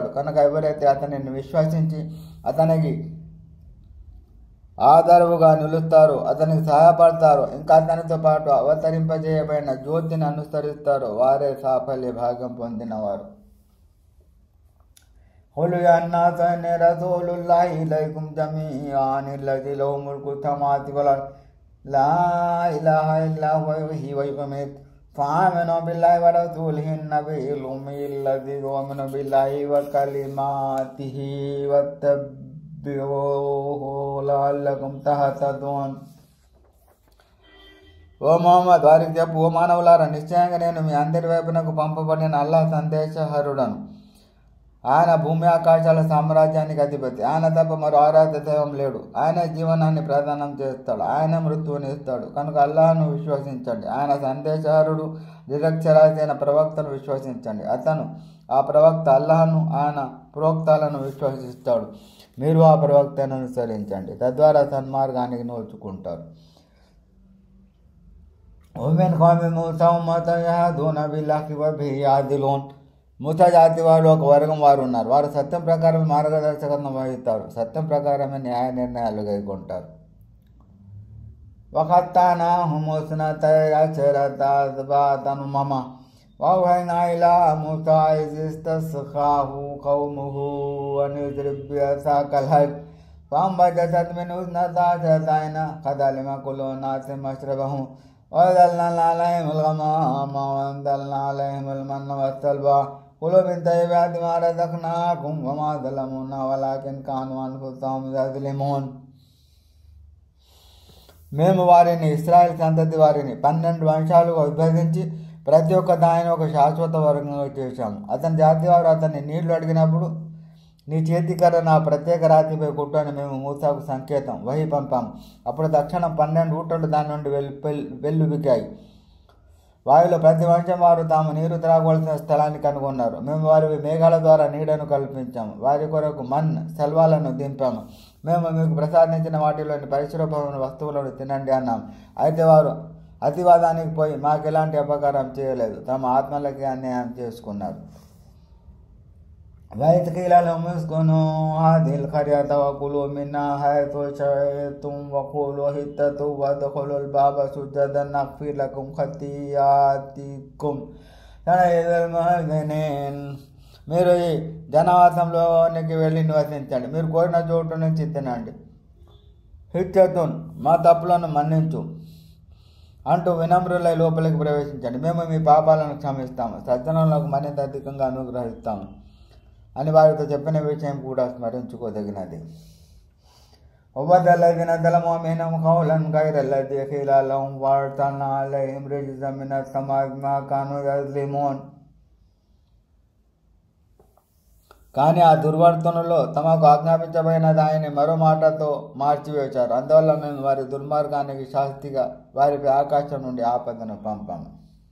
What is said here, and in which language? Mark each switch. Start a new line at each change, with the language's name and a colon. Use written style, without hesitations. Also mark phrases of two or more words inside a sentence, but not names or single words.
Telugu: కనుక ఎవరైతే అతనిని విశ్వసించి అతనికి ఆదరువుగా నిలుస్తారో, అతనికి సహాయపడతారో, ఇంకా అతనితో పాటు అవతరింపజేయబడిన జ్యోతిని అనుసరిస్తారో వారే సాఫల్య భాగం పొందినవారు.
Arabic: قل يا الناس إني رسول الله إليكم جميعا الذي له ملك السماوات والأرض لا إله إلا هو يحيي ويميت فآمنوا بالله ورسوله النبي الأمي الذي يؤمن بالله وكلماته واتبعوه لعلكم تهتدون.
Telugu: ఓ మొహమ్మద్ వారికి చెప్పు, ఓ మానవులారా, నిశ్చయంగా నేను మీ అందరి వైపునకు పంపబడిన అల్లాహ్ సందేశహరుడను. ఆయన భూమి ఆకాశాల సామ్రాజ్యానికి అధిపతి. ఆయన తప్ప మరో ఆరాధ్య దైవం లేడు. ఆయన జీవనాన్ని ప్రదానం చేస్తాడు, ఆయన మృత్యువుని ఇస్తాడు. కనుక అల్లాహ్ను విశ్వసించండి. ఆయన సందేశహరుడు, నిరక్షరాశైన ప్రవక్తను విశ్వసించండి. అతను ఆ ప్రవక్త అల్లాహ్ను, ఆయన ప్రోక్తాలను విశ్వసిస్తాడు. మీరు ఆ ప్రవక్తను అనుసరించండి, తద్వారా సన్మార్గానికి నోచుకుంటారు.
Arabic: ومن قوم موسى أمة يهدون بالحق وبه يعدلون.
Telugu: మూసా జాతి వారు ఒక వర్గం వారు ఉన్నారు. వారు సత్యం ప్రకారం మార్గదర్శకత్వం వహిస్తారు, సత్యం ప్రకారమే న్యాయ నిర్ణయాలు కైకొంటారు.
Arabic: وَقَطَّعْنَاهُمْ اثْنَتَيْ عَشْرَةَ أَسْبَاطًا أُمَمًا وَأَوْحَيْنَا إِلَىٰ مُوسَىٰ إِذِ اسْتَسْقَاهُ قَوْمُهُ أَنِ اضْرِب بِّعَصَاكَ الْحَجَرَ فَانبَجَسَتْ مِنْهُ اثْنَتَا عَشْرَةَ عَيْنًا قَدْ عَلِمَ كُلُّ أُنَاسٍ مَّشْرَبَهُمْ وَأَنزَلْنَا عَلَيْهِمُ الْغَمَامَ وَأَنزَلْنَا عَلَيْهِمُ الْمَنَّ وَالسَّلْوَىٰ كُلُوا مِن طَيِّبَاتِ مَا رَزَقْنَاكُمْ وَمَا ظَلَمُونَا وَلَٰكِن كَانُوا أَنفُسَهُمْ يَظْلِمُونَ.
Telugu: మేము వారిని, ఇశ్రాయేలు సంతతి వారిని 12 వంశాలుగా విభజించి ప్రతి ఒక్క దానిని ఒక శాశ్వత వర్గంగా చేశాము. అతని జాతి వారు అతన్ని నీళ్లు అడిగినప్పుడు, నీ చేతికర్ర నా ప్రత్యేక రాతిపై కొట్టు అని మేము మూసాకు సంకేతం వహి పంపాము. అప్పుడు తక్షణం 12 ఊటలు దాని నుండి వెల్లుబికాయి. వారిలో ప్రతి వంశం వారు తాము నీరు త్రాగవలసిన స్థలాన్ని కనుగొన్నారు. మేము వారి మేఘాల ద్వారా నీడను కల్పించాము. వారి కొరకు మన్, సెల్వాలను దింపాము. మేము మీకు ప్రసాదించిన వాటిలోని పరిశుభ్రమైన వస్తువులను తినండి అన్నాము. అయితే వారు అతివాదానికి పోయి మాకు ఎలాంటి అపకారం చేయలేదు, తమ ఆత్మలకి అన్యాయం చేసుకున్నారు.
Arabic: وَإِذْ قِيلَ لَهُمُ اسْكُنُوا هَٰذِهِ الْقَرْيَةَ وَكُلُوا مِنْهَا حَيْثُ شِئْتُمْ وَقُولُوا حِطَّةٌ وَادْخُلُوا الْبَابَ سُجَّدًا نَغْفِرْ لَكُمْ خَطِيئَاتِكُمْ سَنَزِيدُ الْمُحْسِنِينَ.
Telugu: మీరు ఈ జనవాసంలోనికి వెళ్ళి నివసించండి, మీరు కోరిన చోటు నుంచి తినండి. హిచ్చతున్, మా తప్పులను మన్నించు అంటూ వినమ్రులై లోపలికి ప్రవేశించండి. మేము మీ పాపాలను క్షమిస్తాము, సజ్జనులకు మరింత అధికంగా అనుగ్రహిస్తాము అని వారితో చెప్పిన విషయం కూడా స్మరించుకోదగినది.
Arabic: وَبَدَّلَ الَّذِينَ ظَلَمُوا مِنْهُمْ قَوْلًا غَيْرَ الَّذِي قِيلَ لَهُمْ وَأَرْسَلْنَا عَلَيْهِمْ رِجْزًا مِنَ السَّمَاءِ بِمَا كَانُوا يَظْلِمُونَ.
Telugu: కానీ ఆ దుర్వర్తనులో తమకు ఆజ్ఞాపించబడిన దానిని మరో మాటతో మార్చివేశారు. అందువల్ల మేము వారి దుర్మార్గానికి శాస్తిగా వారిపై ఆకాశం నుండి ఆపదను పంపాము.